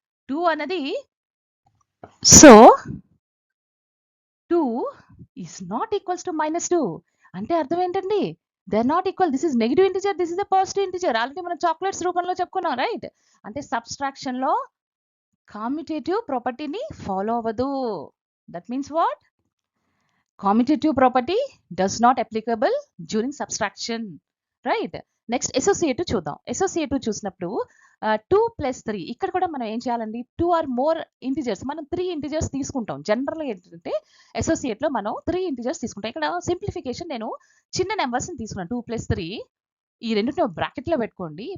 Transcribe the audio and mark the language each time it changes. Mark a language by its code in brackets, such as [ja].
[en] 2 అన్నది so 2 is not equals to -2. [te] అంటే అర్థం ఏంటండి? [en] They are not equal. This is negative integer. This is a positive integer. [te] Already మనం chocolates రూపంలో చెప్పుకున్నాం. [en] Right? [te] అంటే సబ్‌స్ట్రాక్షన్‌లో కామ్యుటేటివ్ ప్రాపర్టీని ఫాలో అవ్వదు. [en] That means what? Commutative property does not applicable during subtraction. [te] Right? Next associative చూద్దాం. అసోసియేటివ్ చూసినప్పుడు 2 + 3 ఇక్కడ కూడా మనం ఏం చేయాలండి? 2 ఆర్ మోర్ ఇంటిజర్స్ మనం 3 ఇంటిజర్స్ తీసుకుంటాం. జనరల్‌గా ఏంటంటే అసోసియేట్‌లో మనం 3 ఇంటిజర్స్ తీసుకుంటాం. ఇక్కడ సింప్లిఫికేషన్ నేను చిన్న నెంబర్స్‌ని తీసుకున్నాను. 2 + 3 ఈ రెండిటిని బ్రాకెట్‌లో పెట్టుకోండి.